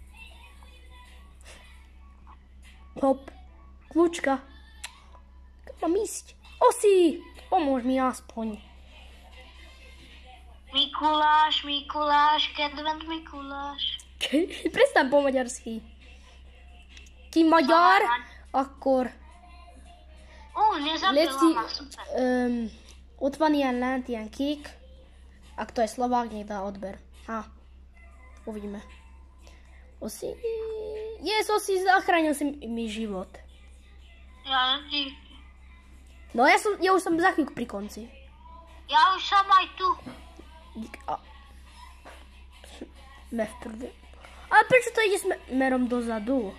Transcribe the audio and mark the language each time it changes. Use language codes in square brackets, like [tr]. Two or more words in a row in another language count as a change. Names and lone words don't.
[sk] Hop. Kľúčka. Kam mám ísť? Osi! Pomôž mi aspoň. [hu] Mikuláš, kedvent Mikuláš. [sk] Prestaň po maďarsky. Ty Maďar? [hu] Akkor. [sk] Nezabila ma, super. [hu] Ott van ilyen lent, ilyen kék. [sk] A kto je Slovák, nech dá odber. Uvidíme. Osi. Osi, zachránil si mi život. No ja už som za chvíľku pri konci. Ja už som aj tu. Ale prečo to ide smerom dozadu?